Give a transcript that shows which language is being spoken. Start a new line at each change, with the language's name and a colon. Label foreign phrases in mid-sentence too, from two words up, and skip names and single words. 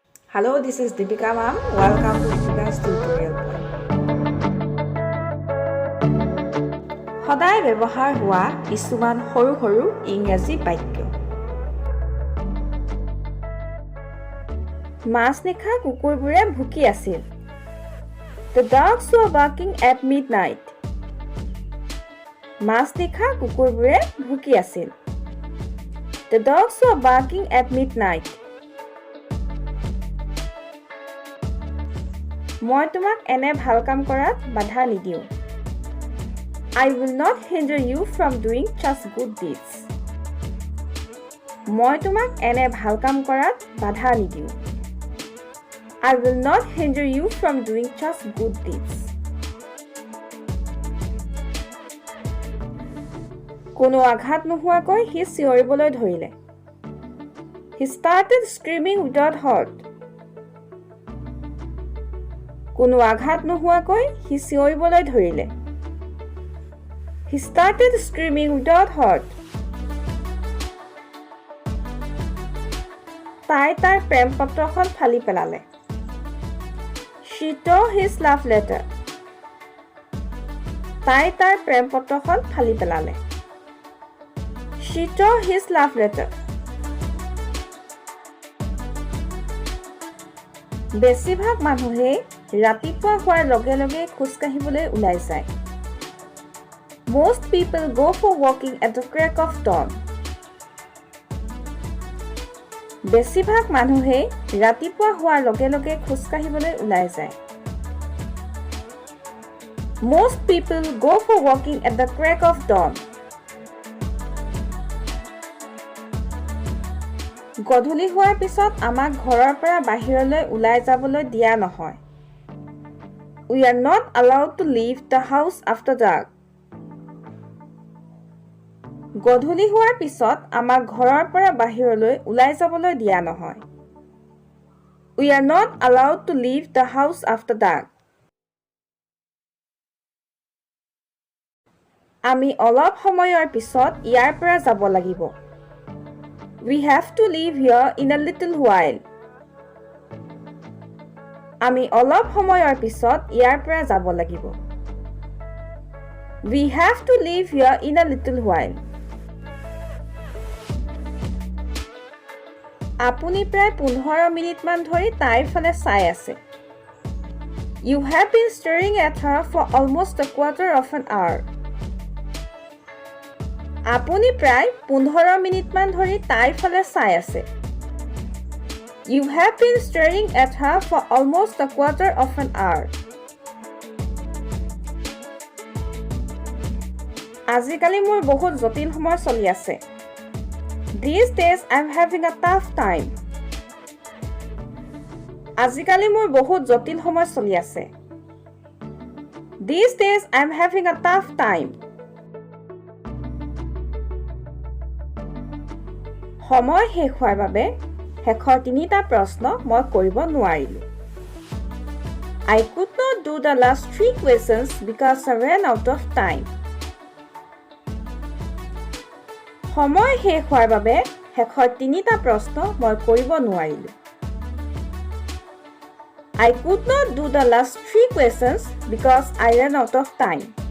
English: Hello, this is Deepika ma'am. Welcome to Deepika's tutorial point.
Assamese: সদায় ব্যৱহাৰ হোৱা কিছুমান সৰু সৰু ইংৰাজী বাক্য। মাছ নিশা কুকুৰবোৰে ভুকি আছিল।
English: The dogs were barking at midnight.
Assamese: মাছ নিশা কুকুৰবোৰে ভুকি আছিল।
English: The dogs were barking at midnight.
Assamese: মই তোমাক এনে ভাল কাম কৰাত বাধা নিদিওঁ।
English: I will not hinder you from doing just good deeds.
Assamese: মই তোমাক এনে ভাল কাম কৰাত বাধা নিদিওঁ।
English: I will not hinder you from doing just good deeds.
Assamese: কোনো আঘাত নোহোৱাকৈ সি চিঞৰিবলৈ ধৰিলে।
English: He started screaming without hurt.
Assamese: কোনো আঘাত নোহোৱাকৈ সি চিঞৰিবলৈ ধৰিলে।
English: He started screaming without hurt.
Assamese: তাই তাৰ প্ৰেম পত্ৰখন ফালি পেলালে।
English: She tore his love letter.
Assamese: তাই তাৰ প্ৰেম পত্ৰখন ফালি পেলালে।
English: She tore his love letter.
Assamese: বেছিভাগ মানুহে ৰাতিপুৱা হোৱাৰ লগে লগে খোজ কাঢ়িবলৈ ওলাই যায়।
English: Most people go for walking at the crack of dawn.
Assamese: বেছিভাগ মানুহে ৰাতিপুৱা হোৱাৰ লগে লগে খোজ কাঢ়িবলৈ ওলাই যায়।
English: Most people go for walking at the crack of dawn.
Assamese: গধূলি হোৱাৰ পিছত আমাক ঘৰৰ পৰা বাহিৰলৈ ওলাই যাবলৈ দিয়া নহয়।
English: We are not allowed to leave the house after dark.
Assamese: গধূলি হোৱাৰ পিছত আমাক ঘৰৰ পৰা বাহিৰলৈ ওলাই যাবলৈ দিয়া নহয়।
English: We are not allowed to leave the house after dark.
Assamese: আমি অলপ সময়ৰ পিছত ইয়াৰ পৰা যাব লাগিব।
English: We have to leave here in a little while.
Assamese: আমি অলপ সময়ৰ পিছত ইয়াৰ পৰা যাব লাগিব।
English: We have to leave here in a little while.
Assamese: আপুনি প্ৰায় 15 মিনিটমান ধৰি তাইৰ ফালে চাই আছে।
English: You have been staring at her for almost a quarter of an hour.
Assamese: আপুনি প্ৰায় 15 মিনিটমান ধৰি তাইৰ ফালে চাই আছে।
English: You have been staring at her for almost a quarter of an hour.
Assamese: আজিকালি মোৰ বহুত জটিল সময় চলি আছে।
English: These days I'm having a tough time.
Assamese: আজিকালি মোৰ বহুত জটিল সময় চলি আছে।
English: These days I'm having a tough time.
Assamese: সময় শেষ হোৱাৰ বাবে শেষৰ 3টা প্ৰশ্ন মই কৰিব নোৱাৰিলোঁ।
English: I could not do the last 3 questions because I ran out of time.
Assamese: সময় শেষ হোৱাৰ বাবে শেষৰ 3টা প্ৰশ্ন মই কৰিব নোৱাৰিলোঁ।
English: I could not do the last 3 questions because I ran out of time.